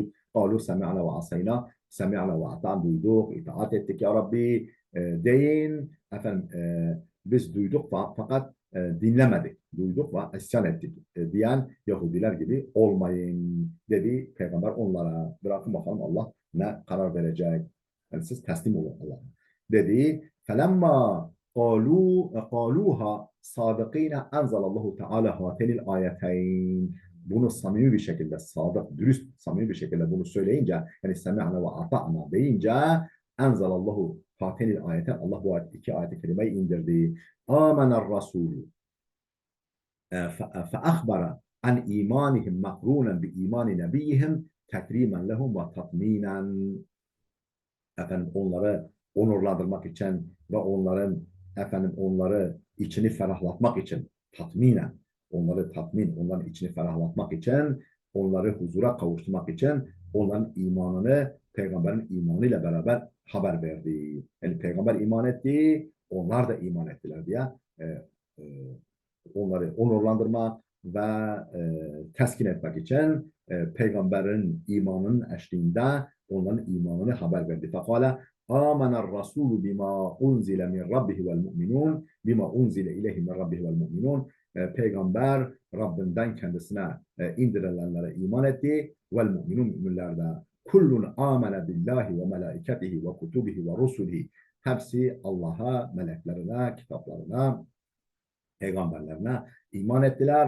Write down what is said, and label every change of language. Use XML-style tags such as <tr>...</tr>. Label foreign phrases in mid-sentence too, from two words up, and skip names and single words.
<ar>قالوا سمعنا وعصينا سمعنا وأطعنا,</ar> <tr>duyduk, itaat ettik ya Rabbi deyin. Efendim biz duyduk fakat dinlemedik. Duyduk ve isyan ettik diyen Yahudiler gibi olmayın dedi Peygamber onlara. Bırakın bakalım Allah ne karar verecek. Yani siz teslim olun Allah'a. Dedi.</tr> <ar>Felemma قالوها صادقين أنزل الله تعالى هاتين الآيتين.</ar> <tr>Bunu samimi bir şekilde, sadık, dürüst, samimi bir şekilde bunu söyleyince, yani</tr> <ar>سمعنا وأطعنا</ar> <tr>deyince,</tr> <ar>أنزل الله هاتين الآيتين,</ar> <tr>Allah bu iki ayet-i kerimeyi indirdi.</tr> <ar>آمن الرسول فأخبر عن إيمانهم مقرونا بإيمان نبيهم تكريما لهم وتطمينا.</ar> <tr>Efendim onları onurlandırmak için ve onları içini ferahlatmak için tatminen, onların içini ferahlatmak için, onları huzura kavuşturmak için onların imanını peygamberin imanıyla beraber haber verdi. Yani peygamber iman etti, onlar da iman ettiler diye e, e, onları onurlandırmak ve teskin etmek için peygamberin imanının eşliğinde onların imanını haber verdi.</tr> <ar>فقال آمن الرسول بما أنزل من ربه والمؤمنون بما أنزل إليه من ربه والمؤمنون.</ar> <tr>Peygamber Rabbinden kendisine indirilenlere iman etti.</tr> <ar>والمؤمنون,</ar> <tr>müminler de</tr> <ar>كل آمن بالله وملائكته وكتبه ورسله.</ar> <tr>Hepsi Allah'a, meleklerine, kitaplarına, peygamberlerine iman ettiler.</tr>